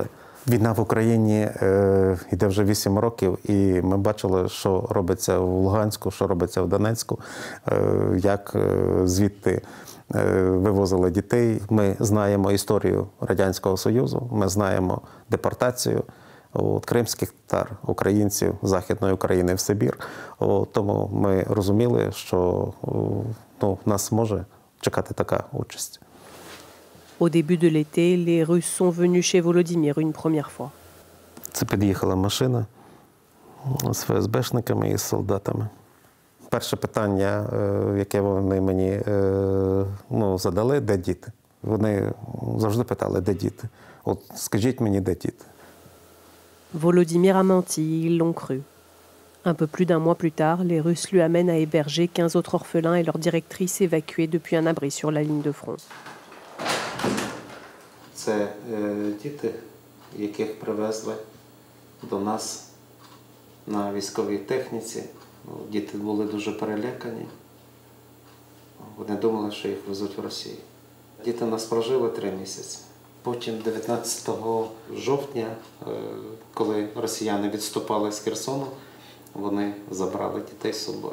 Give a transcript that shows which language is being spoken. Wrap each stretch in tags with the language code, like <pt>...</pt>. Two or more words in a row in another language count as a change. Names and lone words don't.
<uk>Війна в Україні йде вже 8 років, і ми бачили, що робиться в Луганську, що робиться в Донецьку, як звідти вивозили дітей. Ми знаємо історію Радянського Союзу, ми знаємо депортацію кримських татар, українців Західної України в Сибір. Тому ми розуміли, що нас може чекати така участь.</uk> <fr>Au début de l'été, les Russes sont venus chez Volodymyr une première fois.</fr> <uk>Це під'їхала машина з ФСБшниками і з солдатами. Перше питання, яке вони мені задали, де діти? Вони завжди питали, де діти? От скажіть мені, де діти?</uk> <fr>Volodymyr a menti, ils l'ont cru. Un peu plus d'un mois plus tard, les Russes lui amènent à héberger 15 autres orphelins et leur directrice évacués depuis un abri sur la ligne de front.</fr> <uk>Це діти, яких привезли до нас на військовій техніці. Діти були дуже перелякані. Вони думали, що їх везуть в Росію. Діти нас прожили 3 місяці. Потім 19 жовтня, коли росіяни відступали з Херсону, вони забрали дітей з собою.</uk>